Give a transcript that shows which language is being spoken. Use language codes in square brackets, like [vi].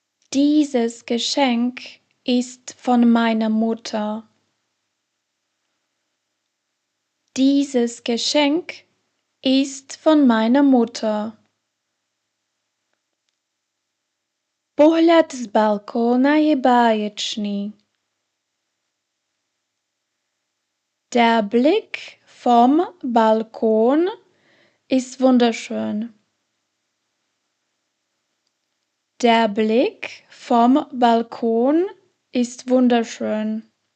[de] Dieses Geschenk ist von meiner Mutter. Dieses Geschenk ist von meiner Mutter. [sk] Pohľad z balkóna je báječný. [de] Der Blick vom Balkon ist wunderschön. Der Blick vom Balkon ist wunderschön.